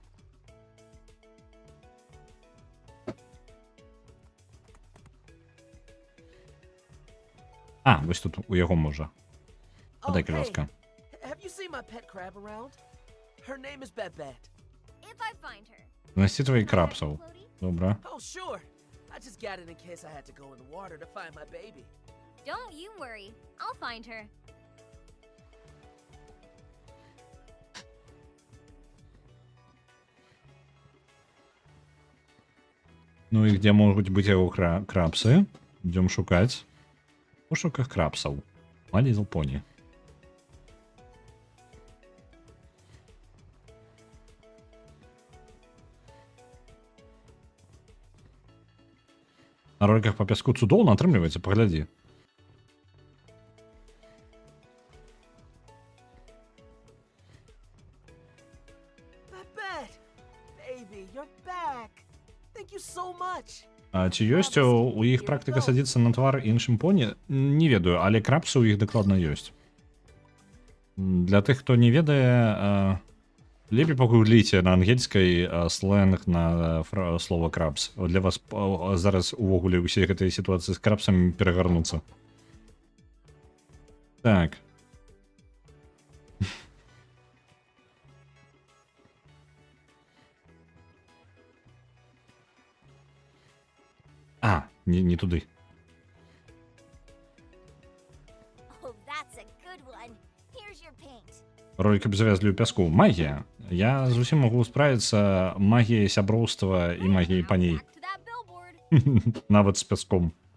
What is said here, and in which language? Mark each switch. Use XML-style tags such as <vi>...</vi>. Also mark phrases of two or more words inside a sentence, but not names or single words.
<be>А, ось тут у яго можа. Подай, будь ласка.</be> <en>Have you seen my pet crab around? Her name is Babette. If I find her.</en> <uk>Знайти твоїх крабсов. Добре.</uk> <en>Oh, sure. I just got it in case I had to go in the water to find my baby. Don't you worry. I'll find her.</en> <ru>Ну и где могут быть его крабсы? Идем шукать. В пошуках крабсов. My Little Pony.</ru> <be>На роликах по пяску цудоўна атрымліваецца, паглядзі.</be> <en>Babette! Baby, you're back. Thank you so much.</en> <be>А ці ёсць у іх практыка садзіцца на твар іншым поні? Не ведаю, але крабсы ў іх дакладна ёсць. Для тых, хто не ведае, лепей пагугліце на ангельскай сленг на слова крабс. Для вас зараз увогуле ўсе гэтыя сітуацыі з крабсамі перагарнуцца. Так. А, не туды.</be> <en>Oh, that's a good one. Here's your paint.</en> <be>Ролик абзавязлі ў пяску. Магія. Я зусім магу справіцца магіяй сяброўства і магіяй паней.</be> <en>Back to that billboard.</en> <be>Нават з пяском.</be>